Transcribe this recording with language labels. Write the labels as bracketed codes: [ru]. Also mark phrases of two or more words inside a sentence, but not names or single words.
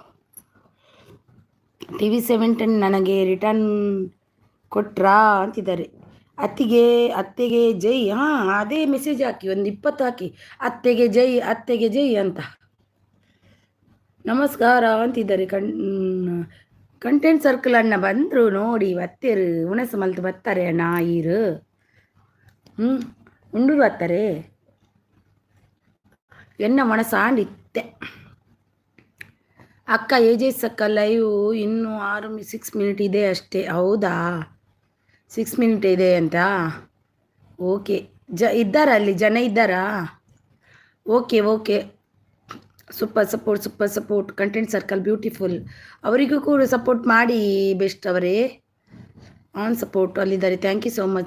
[kn] TV17 ನನಗೆ ರಿಟರ್ನ್ ಕೊಟ್ರಾ ಅಂತಿದ್ದಾರೆ. ಅತ್ತೆಗೆ ಜೈ. ಹಾಂ, ಅದೇ ಮೆಸೇಜ್ ಹಾಕಿ, ಒಂದು 20 ಹಾಕಿ, ಅತ್ತೆಗೆ ಜೈ ಅಂತ. ನಮಸ್ಕಾರ ಅಂತಿದ್ದಾರೆ. ಕಂಟೆಂಟ್ ಸರ್ಕಲ್ ಅಣ್ಣ ಬಂದರು ನೋಡಿ, [tcy] ಬತ್ತೇರು ಉಣಸ ಮಲ್ತು ಬರ್ತಾರೆ ಅಣ್ಣ ಈರು. ಉಂಡು ಬರ್ತಾರೆ ಎನ್ನ ಮನಸಾಂಡಿತ್ತೆ. [kn] ಅಕ್ಕ ಏಜೆಸ್ ಅಕ್ಕ ಲೈವ್ ಇನ್ನೂ 6 ಮಿನಿಟ್ ಇದೆ ಅಷ್ಟೇ. ಹೌದಾ, 6 ಮಿನಿಟ್ ಇದೆ ಅಂತ? ಓಕೆ. ಇದ್ದಾರಾ ಅಲ್ಲಿ ಜನ ಇದ್ದಾರಾ? ಓಕೆ. [en] super support Content Circle beautiful. [kn] ಅವರಿಗೂ ಕೂಡ ಸಪೋರ್ಟ್ ಮಾಡಿ ಬೆಸ್ಟ್ ಅವರೇ. [en] on support [kn] ಅಲ್ಲಿದ್ದಾರೆ. [en] thank you so much.